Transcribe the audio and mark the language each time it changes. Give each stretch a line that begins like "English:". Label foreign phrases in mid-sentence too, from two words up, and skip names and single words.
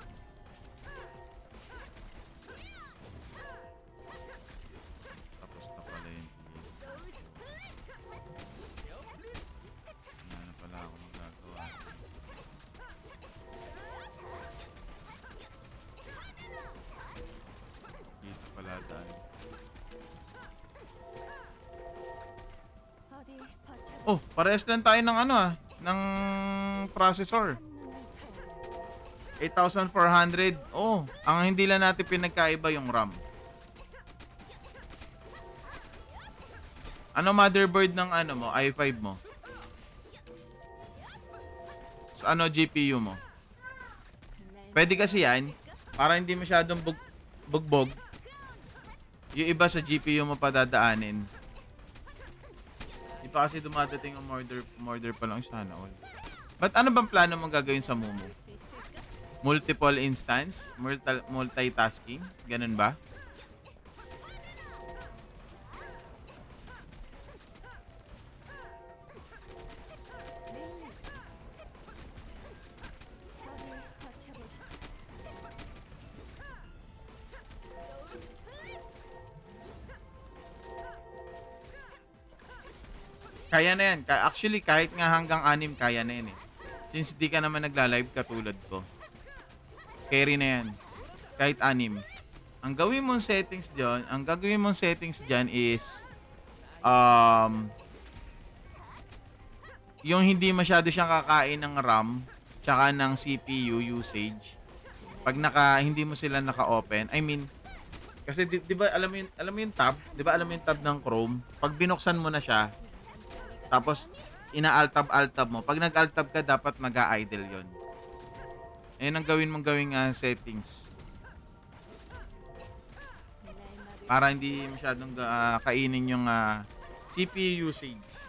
Filipino: Tapos na pala yun. Wala na pala ako magagawa. Dito pala dahil.
Korean: 어디 버텨보시죠.
Filipino: Oh, parehas lang tayo ng ng processor.
Korean: 한눈을 팔다.
Filipino: 8,400. Oh, ang hindi lang natin pinagkaiba yung RAM. Ano motherboard ng mo, i5 mo? Sa GPU mo?
Korean: 날
Filipino: Pwede kasi yan, para hindi masyadong bugbog. Yung iba sa GPU mo pa dadaanin. Di pa kasi dumadating ang order pa lang sana all. But ano bang plano mong gagawin sa Mumu?
Korean: 막을 수 있을까?
English: Multiple instance? Multitasking?
Filipino: Ganun ba?
Korean: 릴리 어디 버텨보시죠.
Filipino: Kaya na yan. Actually, kahit nga hanggang 6, kaya na yan eh. Since di ka naman nagla-live katulad ko. Carry na yan. Kahit 6. Ang gagawin mong settings dyan is yung hindi masyado siyang kakain ng RAM tsaka ng
English: CPU usage.
Filipino: Pag hindi mo sila naka-open,
English: I mean,
Filipino: kasi di ba alam mo yung tab, di ba alam mo yung tab ng Chrome? Pag binuksan mo na siya, tapos ina-alt tab mo. Pag nag-alt tab ka, dapat mag-idle 'yon. Ayun ang gawing settings. Para hindi masyadong kainin yung
English: CPU usage.